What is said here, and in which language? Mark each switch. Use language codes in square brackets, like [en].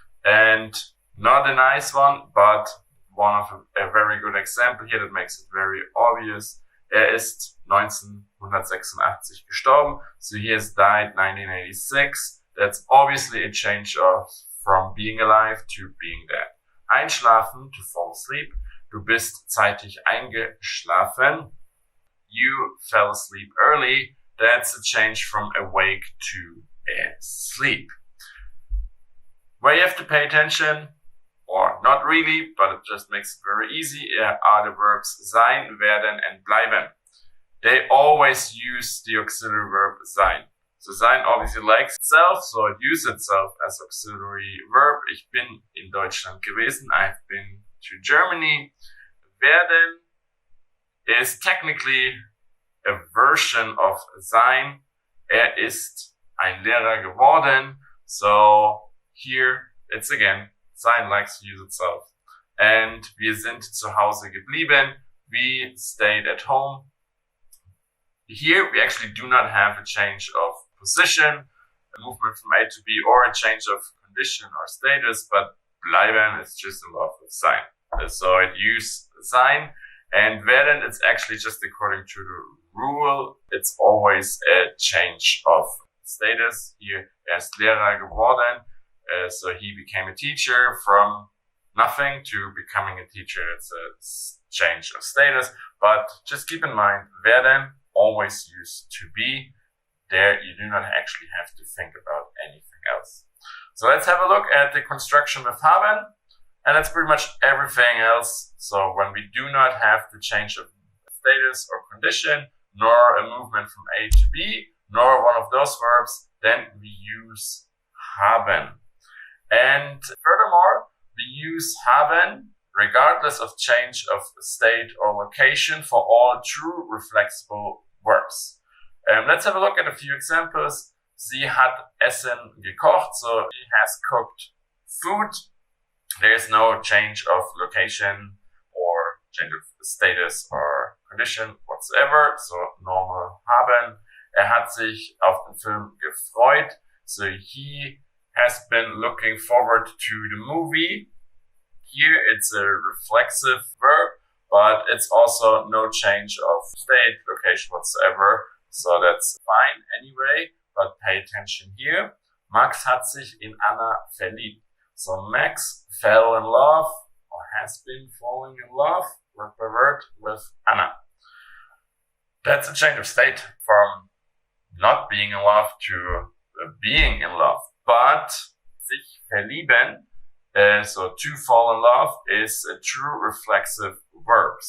[en] And not a nice one, but one of a very good example here that makes it very obvious. [de] Ist 1986 gestorben. [en] So he has died 1986. That's obviously a change of from being alive to being dead. Einschlafen, to fall asleep. [de] Du bist zeitig eingeschlafen. [en] You fell asleep early. That's a change from awake to sleep. Where you have to pay attention, or not really, but it just makes it very easy, are the verbs sein, werden, and bleiben. They always use the auxiliary verb sein. So sein obviously likes itself, so it uses itself as auxiliary verb. [de] Ich bin in Deutschland gewesen. I've been to Germany. [en] Werden is technically a version of sein. [de] Ist ein Lehrer geworden. [en] So here it's again, sein likes to use itself. [de] And wir sind zu Hause geblieben. [en] We stayed at home. Here we actually do not have a change of position, a movement from A to B, or a change of condition or status, but bleiben is just in love with sein. So it uses sein, and werden it's actually just according to the rule. It's always a change of status. [de] Hier ist Lehrer geworden. [en] So he became a teacher from nothing to becoming a teacher. It's a change of status. But just keep in mind, werden always used to be. There you do not actually have to think about anything else. So let's have a look at the construction with haben. And that's pretty much everything else. So when we do not have the change of status or condition, nor a movement from A to B, nor one of those verbs, then we use haben. And furthermore, we use haben regardless of change of state or location for all true reflexible verbs. Let's have a look at a few examples. Sie hat Essen gekocht, so she has cooked food. There is no change of location or change of status or condition whatsoever, so normal haben. Hat sich auf den Film gefreut, so he has been looking forward to the movie. Here it's a reflexive verb, but it's also no change of state, location whatsoever. So that's fine anyway, but pay attention here. [de] Max hat sich in Anna verliebt. [en] So Max fell in love or has been falling in love, word by word, with Anna. That's a change of state from not being in love to being in love. But sich verlieben, so to fall in love, is a true reflexive verb.